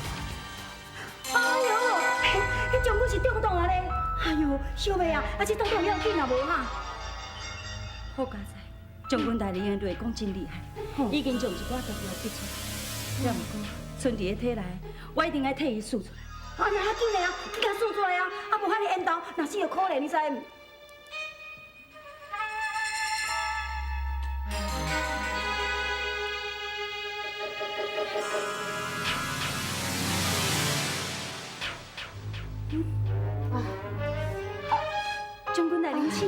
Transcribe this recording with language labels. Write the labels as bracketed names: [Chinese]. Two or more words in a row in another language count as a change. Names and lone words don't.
[Min Nan Chinese] 哎呦，迄将军是中毒啊咧！哎呦，小妹啊，这中毒要紧啊无哈？好佳哉，将军大人的话讲真厉害，已经将一寡毒药逼出来。要毋过存伫个体内，我一定要替伊输出来。啊，那要紧的啊，你甲输出来啊！啊，无遐尼缘投，若死就可怜，你知唔？将军大人请。